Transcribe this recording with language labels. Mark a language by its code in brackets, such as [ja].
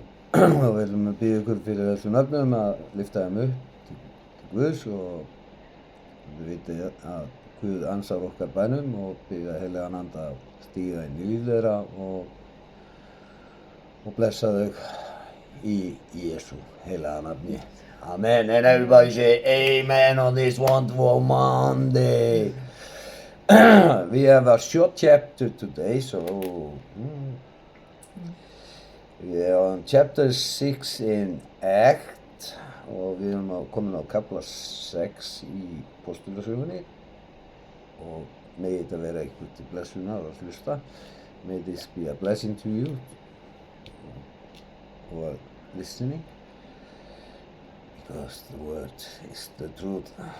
[is] Og við viljum biðja ykkur fyrir þessum nöfnum að lyfta þeim upp til Guðs og við vitið að Guð ansar okkar bænum og biðja heilagan anda að stíga inn í líf þeirra og blessa þau í Jesú heilaga nafni. Amen. [en] And everybody say Amen on this wonderful Monday. We have a short chapter today, so we are on chapter 6 in Act [is] og við erum komin á kafla 6 í Postulasögunni og megi þetta vera eitthvað til blessunar og hlusta. [en] May this be a blessing to you who are listening, because the word is the truth.